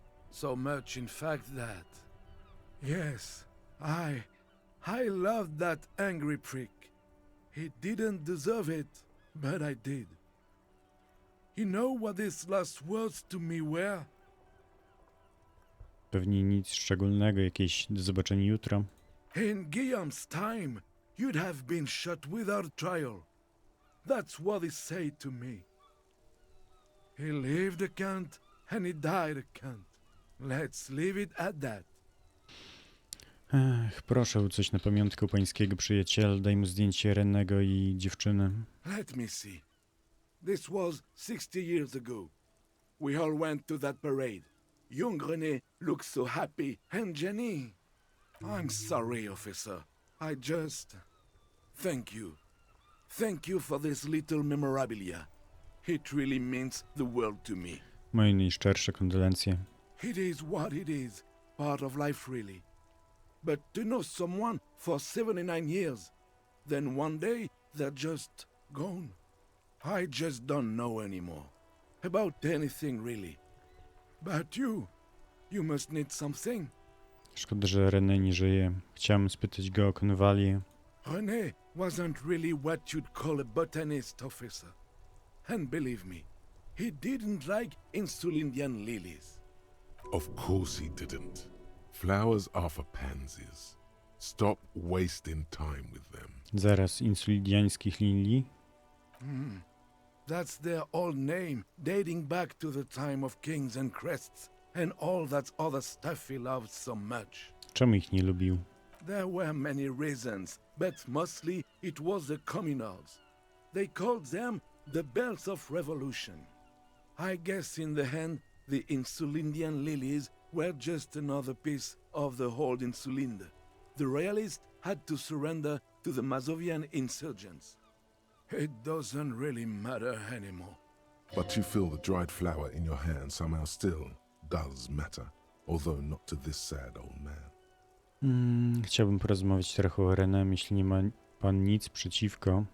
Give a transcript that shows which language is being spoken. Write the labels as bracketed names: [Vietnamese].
[English] So much, in fact, that... Yes, I loved that angry prick. He didn't deserve it, but I did. You know what his last words to me were? [Polish] Pewnie nic szczególnego, jakieś do zobaczenia jutro. [English] In Guillaume's time, you'd have been shot without trial. That's what he said to me. He lived a cunt, and he died a cunt. Let's leave it at that. [Polish] Ech, proszę o coś na pamiątkę u pańskiego przyjaciela. Daj mu zdjęcie Rennego i dziewczyny. [English] Let me see. This was 60 years ago. We all went to that parade. Young René looked so happy, and Jenny... I'm sorry, officer. I just... Thank you. Thank you for this little memorabilia. It really means the world to me. [Polish] Moje najszczersze kondolencje. [English] It is what it is. Part of life, really. But to know someone for 79 years, then one day they're just gone. I just don't know anymore. About anything, really. But you must need something. [Polish] Szkoda, że René nie żyje. Chciałem spytać go o konwalię. [English] René wasn't really what you'd call a botanist, officer. And believe me, he didn't like insulindian lilies. Of course he didn't. Flowers are for pansies. Stop wasting time with them. [Polish] Zaraz, insulidiańskich lilii? [English] That's their old name, dating back to the time of kings and crests, and all that other stuff he loved so much. [Polish] Czemu ich nie lubił? [English] There were many reasons, but mostly it was the communards. They called them the bells of revolution. I guess in the end, the insulindian lilies were just another piece of the old Insulinde. The royalists had to surrender to the Mazovian insurgents. It doesn't really matter anymore. But you feel the dried flower in your hand somehow still does matter, although not to this sad old man. [Polish] Chciałbym porozmawiać trochę o René, jeśli nie ma pan nic przeciwko.